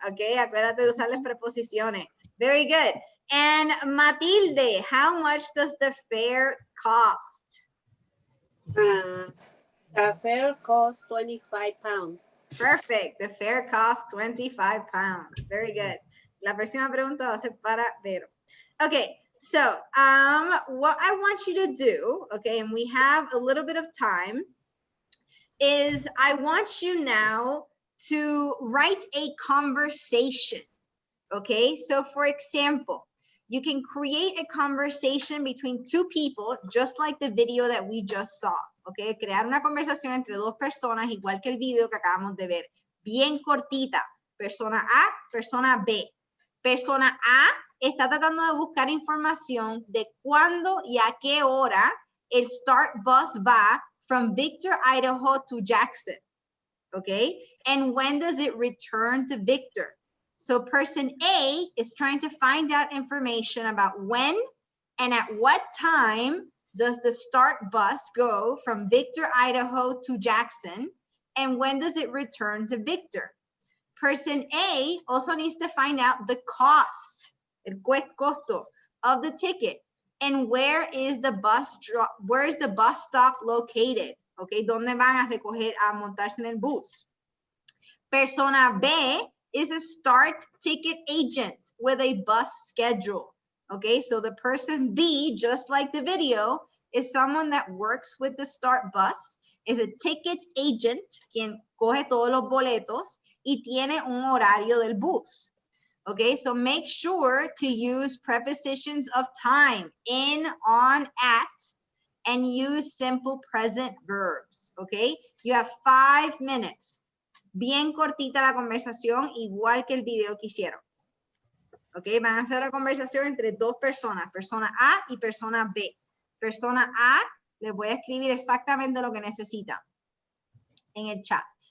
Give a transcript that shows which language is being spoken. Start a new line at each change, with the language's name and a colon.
Spanish: Okay, acuérdate de usar las preposiciones.
English: Very good. And Matilde, how much does the fare cost? The fare costs £25. Perfect. The fare costs £25. Very good.
Spanish: La próxima pregunta va a ser para Vero.
English: Okay, so what I want you to do, okay, and we have a little bit of time, is I want you now to write a conversation. Okay, so for example, you can create a conversation between two people, just like the video that we just saw.
Spanish: Okay, crear una conversación entre dos personas, igual que el video que acabamos de ver. Bien cortita. Persona A, persona B. Persona A está tratando de buscar información de cuándo y a qué hora el Start Bus va
English: from Victor, Idaho to Jackson. Okay, and when does it return to Victor? So person A is trying to find out information about when and at what time does the Start Bus go from Victor, Idaho to Jackson, and when does it return to Victor? Person A also needs to find out the cost,
Spanish: el costo
English: of the ticket, and where is the bus stop located?
Spanish: Okay, ¿dónde van a recoger, a montarse en el bus?
English: Persona B is a Start ticket agent with a bus schedule. Okay, so the person B, just like the video, is someone that works with the Start Bus, is a ticket agent,
Spanish: quien coge todos los boletos y tiene un horario del bus.
English: Okay, so make sure to use prepositions of time, in, on, at, and use simple present verbs. Okay, you have 5 minutes.
Spanish: Bien cortita la conversación, igual que el video que hicieron. Ok, van a hacer la conversación entre dos personas, persona A y persona B. Persona A, les voy a escribir exactamente lo que necesitan en el chat.